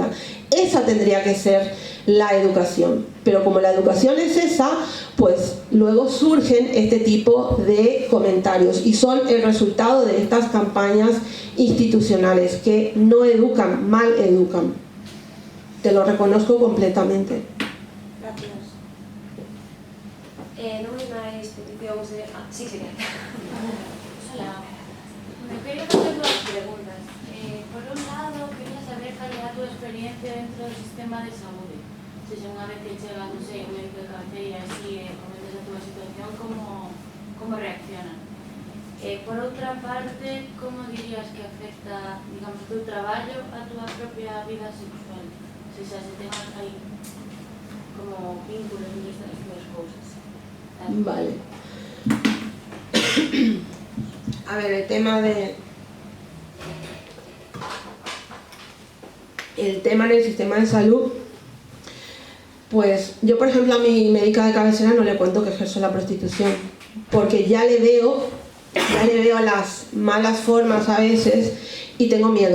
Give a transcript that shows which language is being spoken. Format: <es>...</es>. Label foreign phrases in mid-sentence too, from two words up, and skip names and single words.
<es>Esa tendría que ser la educación, pero como la educación es esa, pues luego surgen este tipo de comentarios y son el resultado de estas campañas institucionales que no educan, mal educan. Te lo reconozco completamente. Gracias.</es> <gl>Non hai máis peticións de...</gl> <es>Ah, sí, sí. Hola.</es> <gl>Bueno, quería facer dúas preguntas. Por un lado, quería saber cal é a túa experiencia dentro do sistema de saúde. Se unha vez que chega, non sei, un médico de cabeceira así, comentas a túa situación, como reaccionan? Por outra parte, como dirías que afecta, digamos, o teu traballo a túa propia vida sexual? Se xa se ten aí como vínculos entre estas dúas cousas. Vale.</gl> <es>A ver, el tema en el sistema de salud, pues yo por ejemplo a mi médica de cabecera no le cuento que ejerzo la prostitución, porque ya le veo las malas formas a veces y tengo miedo.</es>